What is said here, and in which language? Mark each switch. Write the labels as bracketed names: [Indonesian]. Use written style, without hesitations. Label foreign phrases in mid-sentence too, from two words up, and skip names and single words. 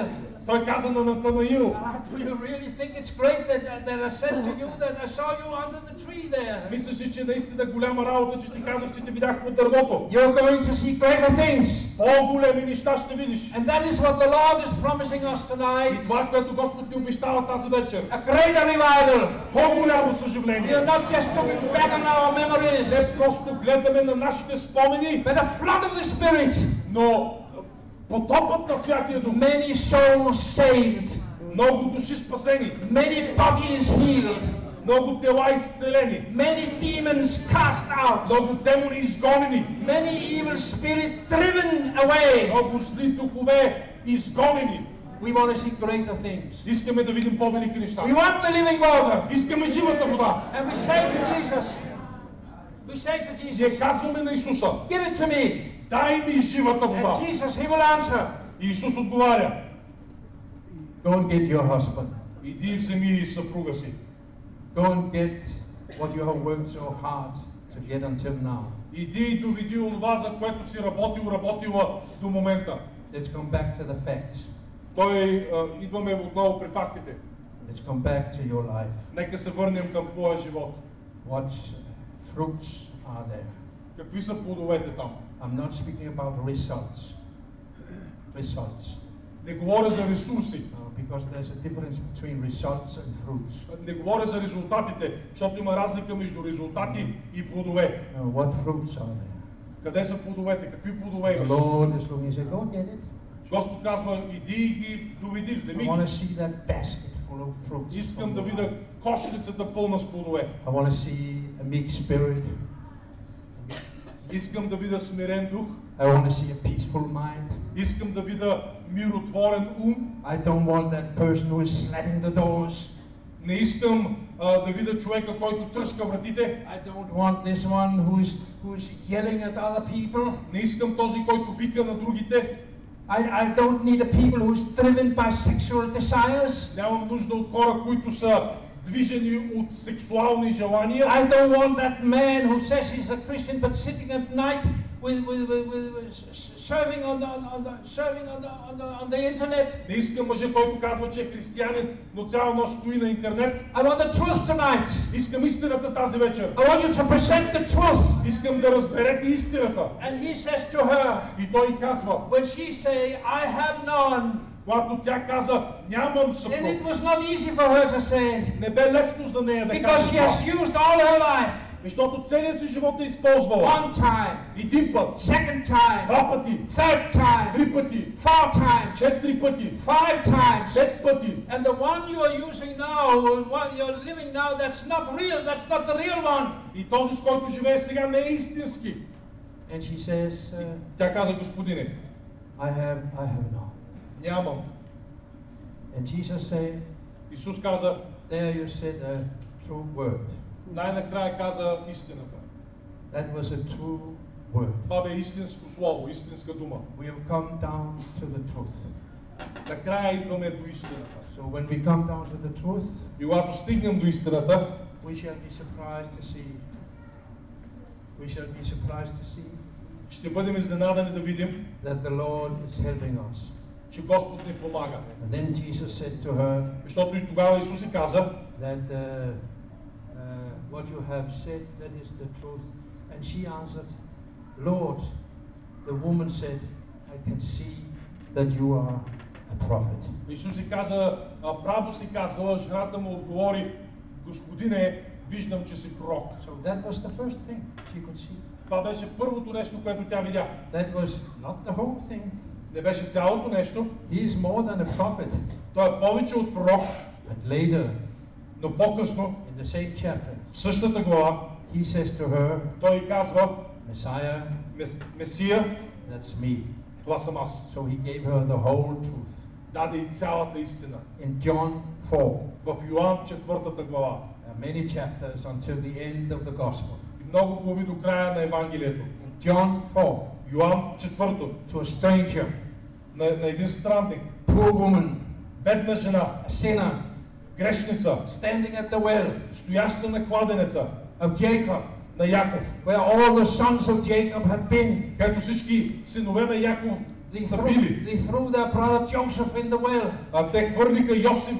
[Bulgarian] Той каза на Натанаил: [English] do you really think it's great that I said to you that I saw you under the tree there? [Bulgarian] мислиш ли, че наистина голяма работа, че ти казах, че те видях под дървото? [English] You're going to see greater things. [Bulgarian] По-големи неща ще видиш. [English] And that is what the Lord is promising us [Bulgarian] И [English] tonight. [Bulgarian] това, което Господ ни обещава тази вечер. [English] A greater revival. [Bulgarian] По-голямо [English] We [Bulgarian] съживление. [English] are not just looking back on our memories, [Bulgarian] Не просто гледаме на нашите спомени, [English] but a flood of the Spirit. [Bulgarian] но потопът на Святия Дух. [English] Many souls saved, [Bulgarian] Много души спасени, [English] many bodies healed, [Bulgarian] много тела изцелени, [English] many demons cast out, [Bulgarian] много демони изгонени, [English] many evil spirits driven away. [Bulgarian] много зли духове изгонени. [English] We want to see greater things. [Bulgarian] Искаме да видим по-велики неща. [English] We want the living water. [Bulgarian] Искаме живата вода. [English] And we say to Jesus, [Bulgarian] Ние казваме на Исуса, [English] give it to me. [Bulgarian] дай ми живата [English] And [Bulgarian] вода. [English] Jesus, he will answer, [Bulgarian] И Исус отговаря, [English] go and get your husband. [Bulgarian] иди вземи съпруга си. [English] Go and get what you have worked so hard to get until now. [Bulgarian] Иди и доведи онова, за което си работила до момента. [English] Let's come back to the facts. [Bulgarian] Идваме отново при фактите. [English] Let's come back to your life. [Bulgarian] Нека се върнем към твоя живот. [English] What fruits are there? [Bulgarian] Какви са плодовете там? [English] I'm not speaking about results. [Bulgarian] Не говоря за ресурси. [English] Because there's a difference between results and fruits. [Bulgarian] Не говоря за резултатите, защото има разлика между резултати и плодове. [English] What fruits are there? [Bulgarian] Къде са плодовете? Какви плодове [English] The [Bulgarian] имаш? [English] Lord is looking and says, go get it. [Bulgarian] Господ казва, иди и ги доведи, [English] I [Bulgarian] вземи [English] want to [Bulgarian] ги. [English] see that basket full of fruits. [Bulgarian] Искам да видя кошницата пълна с плодове. [English] I want to see a meek spirit. [Bulgarian] Искам да видя смирен дух. [English] I want to see a peaceful mind. [Bulgarian] Искам да видя миротворен ум. [English] I don't want that person who is slamming the doors. [Bulgarian] Не искам да видя човека, който тръшка вратите. [English] I don't want this one who is yelling at other people. [Bulgarian] Не искам този, който вика на другите. [English] I don't need a people who is driven by sexual desires. [Bulgarian] Нямам нужда от хора, които са движени от сексуални желания. [English] I don't want that man who says he's a Christian but sitting at night with serving on the internet. [Bulgarian] Не искам мъже, който казва, че е християнин, но цяла нощ стои на интернет. [English] I want the truth tonight. [Bulgarian] Искам истината тази вечер. [English] I want you to present the truth. [Bulgarian] Искам да разберете истината. [English] And he says to her, [Bulgarian] И той казва, [English] when she say, I have none, [Bulgarian] когато тя каза, нямам [English] then [Bulgarian] съпруг, [English] it was not easy for her to say, [Bulgarian] не бе лесно за нея да [English] because [Bulgarian] каже [English] she [Bulgarian] това. [English] has used all her life. [Bulgarian] Защото целият си живот е използвала. [English] One time, [Bulgarian] Един път, [English] second time, [Bulgarian] два пъти, [English] third time, [Bulgarian] три пъти, [English] 4 times, [Bulgarian] четири пъти, [English] 5 times. [Bulgarian] пет пъти. [English] And the one you are using now, the one you're living now, that's not real, that's not the real one. [Bulgarian] И този, с който живее сега, не е истински. [English] And she says, [Bulgarian] Тя каза, господине, [English] I have none. [Bulgarian] нямам. [English] And Jesus said, [Bulgarian] Исус каза, [English] there you said a true word. [Bulgarian] най-накрая каза истината. [English] That was a true word. [Bulgarian] Това бе истинско слово, истинска дума. [English] We have come down to the truth. [Bulgarian] Накрая идваме до истината. [English] So when we come down to the truth, [Bulgarian] И когато стигнем до истината, [English] we shall be surprised to see [Bulgarian] ще бъдем изненадани да видим, [English] that the Lord is helping us. [Bulgarian] че Господ ни помага. [English] And then Jesus said to her [Bulgarian] Защото и тогава Исус и каза, [English] that what you have said, that is the truth. And she answered, Lord, the woman said, I can see that you are a prophet. [Bulgarian] Исус и каза, право си казала, жената му отговори, Господине, виждам, че си пророк. [English] So that was the first thing she could see. [Bulgarian] Това беше първото нещо, което тя видя. [English] That was not the whole thing. [Bulgarian] Не беше цялото нещо. [English] He is more than a prophet. [Bulgarian] Той е повече от пророк. [English] But later, [Bulgarian] Но по-късно, [English] in the same chapter, [Bulgarian] в същата глава, [English] he says to her, [Bulgarian] той казва, [English] Messiah, [Bulgarian] Месия, [English] that's me. [Bulgarian] това съм аз. [English] So he gave her the whole truth. [Bulgarian] Даде и цялата истина. [English] In John 4, [Bulgarian] В Йоан 4 глава. [English] many chapters until the end of the gospel. [Bulgarian] И много глави до края на Евангелието. [English] In John 4, [Bulgarian] Йоан 4, [English] to a stranger, [Bulgarian] на един странник, [English] poor woman, [Bulgarian] бедна жена, [English] a sinner, [Bulgarian] грешница, [English] standing at the well [Bulgarian] стояща на кладенеца, [English] of Jacob, [Bulgarian] на Яков, [English] where all the sons of Jacob had been. [Bulgarian] където всички синове на Яков са били. [English] They threw their brother Joseph in the well. [Bulgarian] А те хвърлиха Йосиф